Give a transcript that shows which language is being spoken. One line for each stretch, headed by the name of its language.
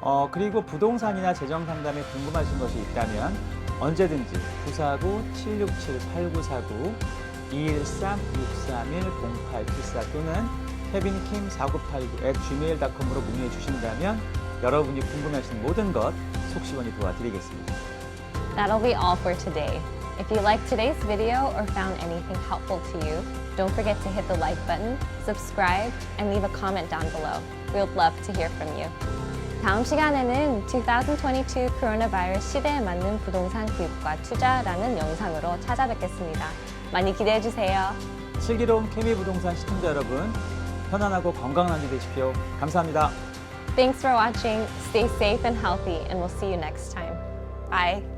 Korean: 그리고 부동산이나 재정 상담에 궁금하신 것이 있다면 언제든지 949-767-8949 213-631-0874 또는 kevinkim4989@gmail.com으로 문의해 주신다면 여러분이 궁금하신 모든 것 속시원히 도와드리겠습니다.
English: That'll be all for today. If you liked today's video or found anything helpful to you, don't forget to hit the like button, subscribe, and leave a comment down below. We would love to hear from you.
Korean: 다음 시간에는 2022 coronavirus 시대에 맞는 부동산 구입과 투자라는 영상으로 찾아뵙겠습니다. 많이 기대해 주세요. 슬기로운 케미 부동산 시청자 여러분, 편안하고 건강한 한 주 되십시오. 감사합니다.
English: Thanks for watching. Stay safe and healthy, and we'll see you next time. Bye.